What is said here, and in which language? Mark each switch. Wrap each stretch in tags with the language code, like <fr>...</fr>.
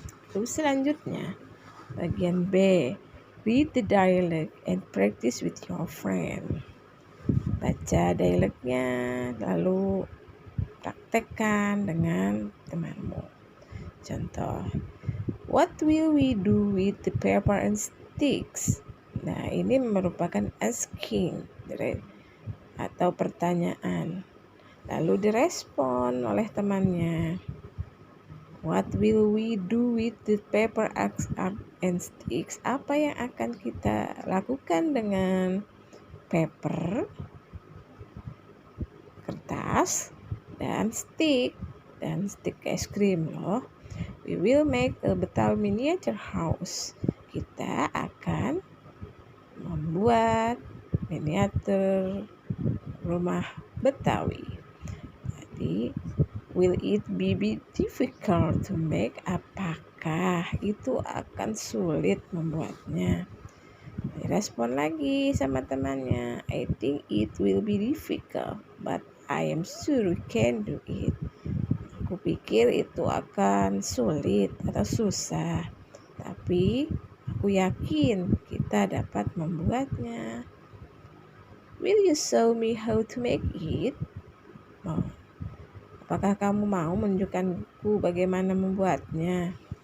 <id>Terus selanjutnya bagian B,</id> <en>read the dialogue and practice with your friend.</en> <id>Baca dialognya lalu praktekkan dengan temanmu.</id> <en>Contoh, what will we do with the paper and sticks?</en> <id>Nah, ini merupakan asking atau pertanyaan. Lalu direspon oleh temannya.</id> <en>What will we do with the paper and sticks?</en> <id>Apa yang akan kita lakukan dengan paper, kertas, dan stick es krim loh.</id> <en>We will make a Betawi miniature house.</en> <id>Kita akan membuat miniatur rumah Betawi.</id> <en>Jadi, will it be difficult to make?</en> <id>Apakah itu akan sulit membuatnya? Direspon lagi sama temannya.</id> <en>I think it will be difficult, but I am sure we can do it.</en> <id>Aku pikir itu akan sulit atau susah, tapi aku yakin kita dapat membuatnya.</id> <en>Will you show me how to make it?</en> <id>Apakah kamu mau menunjukkanku bagaimana membuatnya?</id>